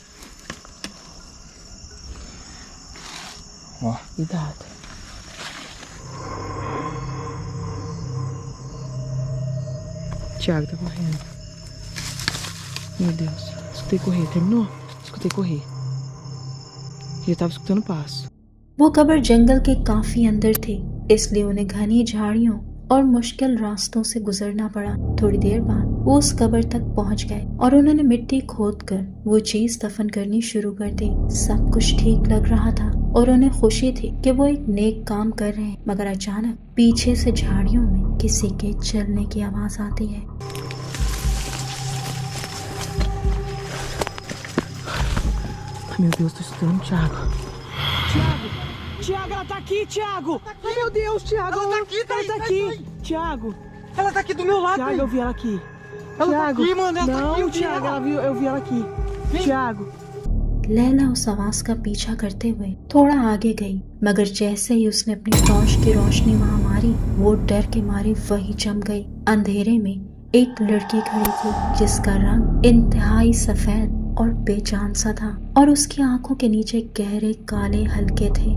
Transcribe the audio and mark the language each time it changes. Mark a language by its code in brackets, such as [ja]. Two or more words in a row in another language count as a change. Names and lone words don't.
[pt] Ó. Cuidado. Thiago tá correndo. Meu Deus. Escutei correr. Terminou? Escutei correr. [hi] ये तब [pt] escutando passo. [hi] वो कब्र जंगल के काफी अंदर थी, इसलिए उन्हें घनी झाड़ियों और मुश्किल रास्तों से गुजरना पड़ा। थोड़ी देर बाद वो उस कब्र तक पहुंच गए और उन्होंने मिट्टी खोदकर वो चीज दफन करनी शुरू कर दी। सब कुछ ठीक लग रहा था और उन्हें खुशी थी कि वो एक नेक काम कर रहे हैं, मगर अचानक पीछे से झाड़ियों में किसी के चलने की आवाज आती है। [pt] Meu Deus, tô escutando, Thiago. Thiago, ela tá aqui, Thiago! Ai, meu Deus, Thiago! Ela tá aqui, Thaís! Ela tá aqui! Thiago! Ela tá aqui do meu lado, Thiago, eu vi ela aqui. Ela tá Thiago! aqui, mano, ela tá aqui, eu Não, vi Thiago, ela. eu vi ela aqui. Thiago! [hi] लैला उस आवाज का पीछा करते हुए थोड़ा आगे गई, मगर जैसे ही उसने अपनी टॉर्च की रोशनी वहां मारी, वो डर के मारे वही जम गई। अंधेरे में एक लड़की खड़ी थी जिसका रंग इंतहाई सफेद और बेजान सा था और उसकी आंखों के नीचे गहरे काले हल्के थे।